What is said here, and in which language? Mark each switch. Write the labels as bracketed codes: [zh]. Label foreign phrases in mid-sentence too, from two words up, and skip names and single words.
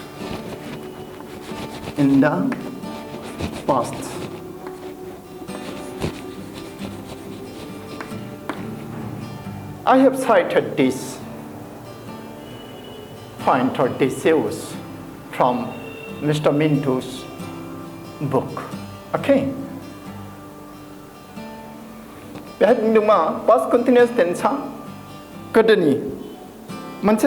[en] I have cited this point or this use from Mr. Minto's book. [brx] Okay? बेहाय बुंदों मा [en] past continuous tense [brx] आ गोदोनि मोनसे